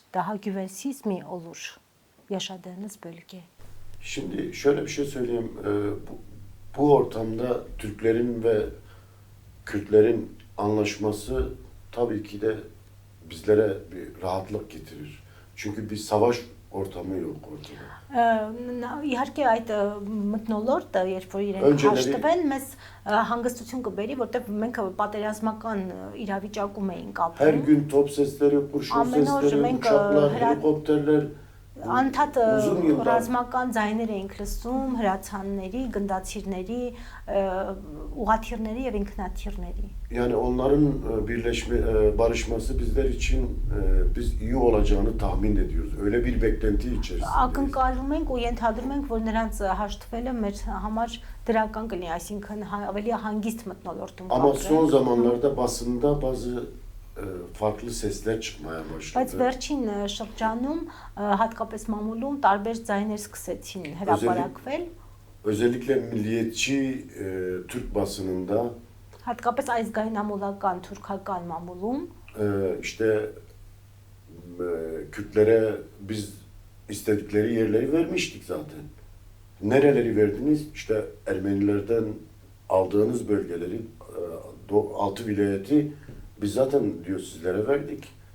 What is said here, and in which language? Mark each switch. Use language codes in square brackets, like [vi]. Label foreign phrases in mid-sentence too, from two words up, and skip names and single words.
[tr] Daha güvensiz mi olur yaşadığınız bölge? Şimdi şöyle bir şey söyleyeyim. Bu ortamda Türklerin ve Kürtlerin anlaşması tabii ki de bizlere bir rahatlık getirir. Çünkü bir savaş ortamı yok ortada. [hy] Իհարկե այդ մթնոլորտը, երբ որ իրենք [tr] Önceleri- [hy] հաշտվեն, մեզ հանգստություն կբերի, որտեղ մենք պատերազմական իրավիճակում էինք [tr] Her [hy] ապրում։ [tr] gün top sesleri, kurşun [hy] ամեն օր [tr] sesleri, [hy] menk, [tr] uçaklar, [hy] hra- [tr] helikopterler. [hy] Անդադ [tr] Uzun yıllar. [hy] ռազմական ձայներ էինք լսում, հրացանների, գնդացիրների, ուղաթիռների եւ ինքնաթիռների։ [tr] Yani onların barışması bizler için biz iyi olacağını tahmin ediyoruz. Öyle bir beklenti içerisindeyiz. [hy] Ակնկալում ենք ու ենթադրում ենք, որ նրանց հաշտվելը մեր համար դրական կլինի, այսինքն ավելի հանգիստ մթնոլորտում [tr] Ama [hy] կապրեն։ [tr] son zamanlarda basında bazı farklı sesler çıkmaya [hy] Բայց [tr] başladı. [hy] վերջին շրջանում հատկապես մամուլում տարբեր ձայներ սկսեցին հրապարակվել, [tr] Özellikle milliyetçi Türk basınında [hy] հատկապես ազգայնամոլական թուրքական մամուլում [tr] işte Kürtlere biz istedikleri yerleri vermiştik zaten. Nereleri verdiniz? İşte Ermenilerden aldığınız bölgeleri, 6 vilayeti biz zaten diyor sizlere verdik.